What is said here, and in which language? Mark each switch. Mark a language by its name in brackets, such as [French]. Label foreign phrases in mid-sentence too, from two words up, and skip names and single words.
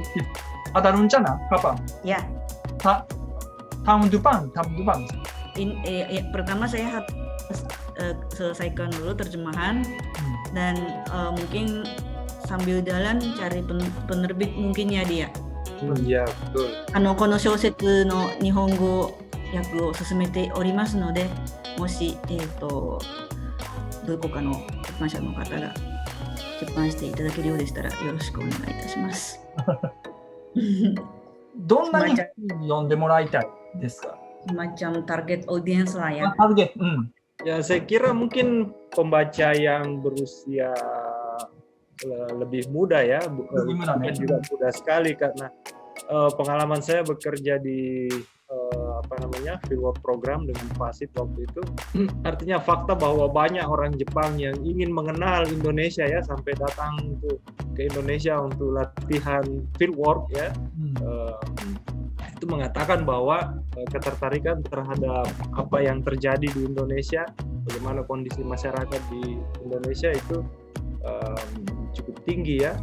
[Indonesian] Ada rencana kapan? Ya. Tahun depan. Pertama saya harus selesaikan dulu terjemahan dan mungkin sambil jalan cari penerbit mungkin ya dia. Iya, betul. [Japanese] この小説の日本語訳を進めておりますので、もしどこかの出版社の方が出版していただけるようでしたらよろしくお願いいたします。どんなに読んでもらいたいですか? [Indonesian] Semacam [English] target audience [Indonesian] lah ya. Target. Ya, saya kira mungkin pembaca yang berusia lebih muda ya, juga mudah sekali karena pengalaman saya bekerja di [English] fieldwork program [Indonesian] dengan FASIT waktu itu, artinya fakta bahwa banyak orang Jepang yang ingin mengenal Indonesia ya, sampai datang ke Indonesia untuk latihan fieldwork ya, itu mengatakan bahwa ketertarikan terhadap apa yang terjadi di Indonesia, bagaimana kondisi masyarakat di Indonesia itu cukup tinggi ya.